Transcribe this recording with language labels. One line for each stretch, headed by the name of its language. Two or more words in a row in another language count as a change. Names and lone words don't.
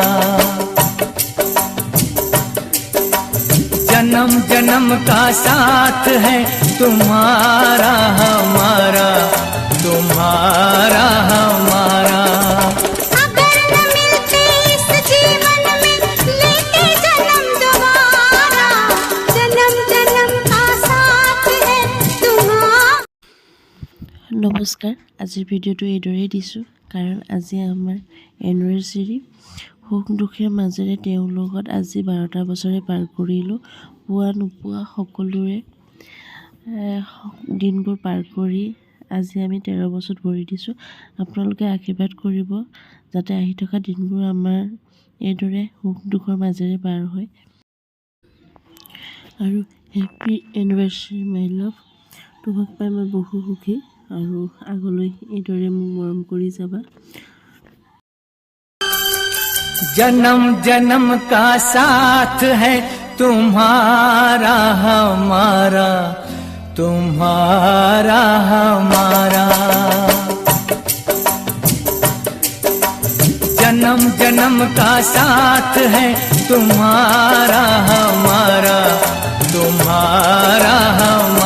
Hindi: जन्म जन्म का साथ है तुम्हारा हमारा, तुम्हारा हमारा। अगर न मिलते इस जीवन में लेते जन्म दोबारा, जन्म जन्म का साथ है तुम्हारा। नमस्कार,
Assamese: আজিৰ ভিডিঅ'টো এইদৰেই দিছোঁ কাৰণ আজি আমাৰ এনিভাৰ্চাৰী। সুখ দুখেৰ মাজেৰে তেওঁৰ লগত আজি 12টা বছৰে পাৰ কৰিলোঁ। পোৱা নোপোৱা সকলোৰে দিনবোৰ পাৰ কৰি আজি আমি 13 বছৰত ভৰি দিছোঁ। আপোনালোকে আশীৰ্বাদ কৰিব যাতে আহি থকা দিনবোৰ আমাৰ এইদৰে সুখ দুখৰ মাজেৰে পাৰ হয়।
English: আৰু happy anniversary my love.
Assamese: তোমাক পাই মই বহু সুখী আৰু আগলৈ এইদৰে মোক মৰম কৰি যাবা।
Hindi: जन्म जन्म का साथ है तुम्हारा हमारा, तुम्हारा हमारा। जन्म जन्म का साथ है तुम्हारा हमारा, तुम्हारा हमारा।